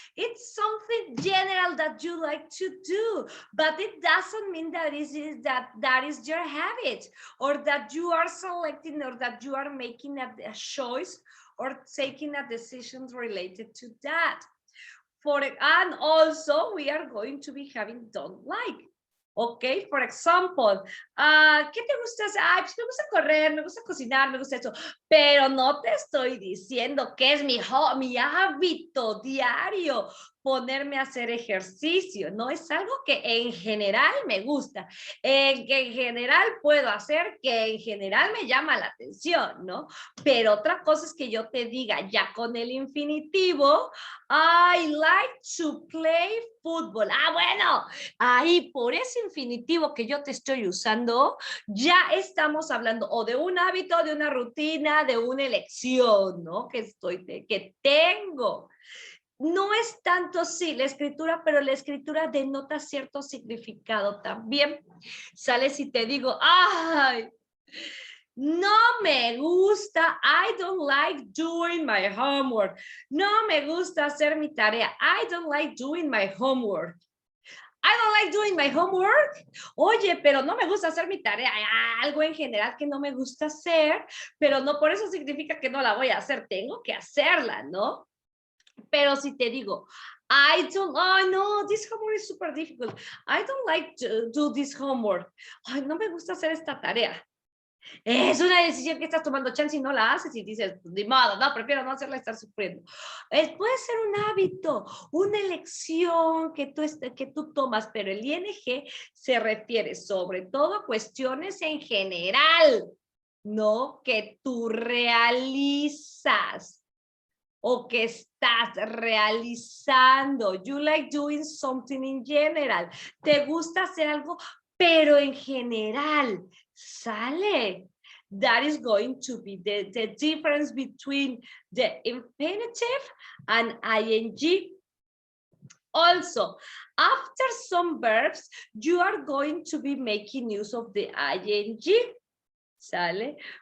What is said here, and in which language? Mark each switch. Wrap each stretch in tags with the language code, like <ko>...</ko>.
<en>It's something general that you like to do, but it doesn't mean that that is your habit, or that you are selecting, or that you are making a choice or taking a decision related to that. And also we are going to be having don't like.</en> <es>Ok, por example, ¿qué te gusta hacer? Ay, pues me gusta correr, me gusta cocinar, me gusta eso, pero no te estoy diciendo que es mi hábito diario ponerme a hacer ejercicio, no es algo que en general me gusta, que en general puedo hacer, que en general me llama la atención, ¿no? Pero otra cosa es que yo te diga ya con el infinitivo,</es> <en>I like to play football.</en> <es>Ah, bueno, ahí por ese infinitivo que yo te estoy usando, ya estamos hablando o de un hábito, de una rutina, de una elección, ¿no? Que tengo. No es tanto, sí, la escritura, pero la escritura denota cierto significado también. Sale si te digo, ay, no me gusta,</es> <en>I don't like doing my homework.</en> <es>No me gusta hacer mi tarea.</es> <en>I don't like doing my homework. I don't like doing my homework.</en> <es>Oye, pero no me gusta hacer mi tarea. Algo en general que no me gusta hacer, pero no por eso significa que no la voy a hacer. Tengo que hacerla, ¿no? Pero si te digo, oh no,</es> <en>this homework is super difficult. I don't like to do this homework.</en> <es>Ay, no me gusta hacer esta tarea. Es una decisión que estás tomando, chance, y no la haces y dices, de modo, no, prefiero no hacerla, estar sufriendo. Puede ser un hábito, una elección que tú tomas, pero el ing se refiere sobre todo a cuestiones en general, ¿no? Que tú realizas o que estás realizando.</es> <en>You like doing something in general.</en> <es>Te gusta hacer algo, pero en general. Sale.</es> <en>That is going to be the difference between the infinitive and ing. Also, after some verbs, you are going to be making use of the ing. Sale.</en>